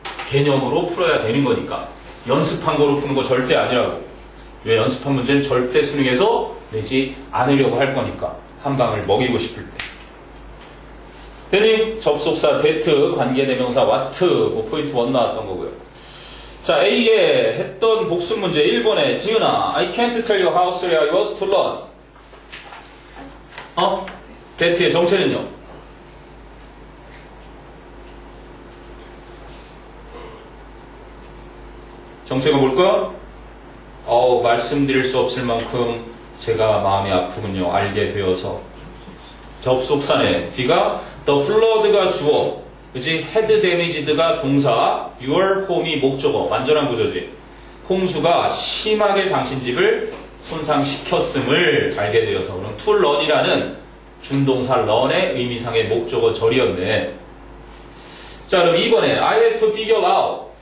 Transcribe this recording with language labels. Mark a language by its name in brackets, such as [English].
[Korean] 개념으로 풀어야 되는 거니까. 연습한 거로 푸는 거 절대 아니라고. 왜? 연습한 문제는 절대 수능에서 내지 않으려고 할 거니까. 한 방을 먹이고 싶을 때. 되니 접속사 that, 관계대명사 what, 포인트 1 나왔던 거고요. 자, A에 했던 복습 문제 1번에 지은아, [English] I can't tell you how sorry I was to learn. [Korean] that의 정체는요? 정체가 뭘까? 말씀드릴 수 없을 만큼 제가 마음이 아프군요. 알게 되어서. 접속사네. D가 the flood가 주어. 그치? had damaged가 동사. your home이 목적어. 완전한 구조지. 홍수가 심하게 당신 집을 손상시켰음을 알게 되어서. 그럼 to learn이라는 준동사 learn의 의미상의 목적어 절이었네. 자, 그럼 2번에 [English] I have to figure out.